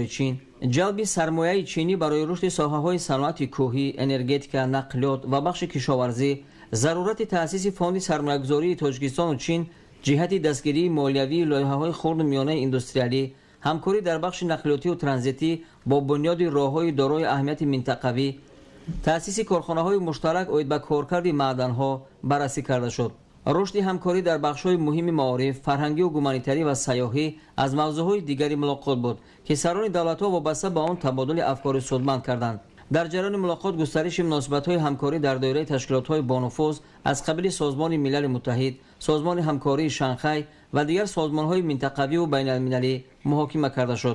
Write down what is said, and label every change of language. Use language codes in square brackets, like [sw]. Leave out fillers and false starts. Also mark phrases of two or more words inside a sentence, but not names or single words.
[tg] Чин, ҷалби сармояи чинӣ барои рушди соҳаҳои санъати кӯҳӣ, энергетика, нақлиёт ва бахши кишоварзӣ, зарурати таъсиси фонди сармоягузории Тоҷикистону Чин ҷиҳати дастгирии молиявии лоиҳаҳои хурду миёнаи индустриалӣ, ҳамкорӣ дар бахши нақлиётиву транзитӣ бо бунёди роҳҳои дорои аҳамияти минтақавӣ, таъсиси корхонаҳои муштарак оид ба коркарди маъданҳо баррасӣ карда шуд. Рушди ҳамкорӣ дар бахшҳои муҳими маориф, фарҳангӣ ва гуманитарӣ ва сайёҳӣ аз мавзӯъҳои дигари мулоқот буд ки сарони давлатҳо вобаста ба он табодули афкори судманд карданд. Дар ҷараёни мулоқот густариши муносибатҳои ҳамкорӣ дар доираи ташкилотҳои бонуфуз аз қабили Созмони Милали Муттаҳид, Созмони ҳамкории Шанхай ва дигар созмонҳои минтақавӣ ва байналмилалӣ муҳокима карда шуд.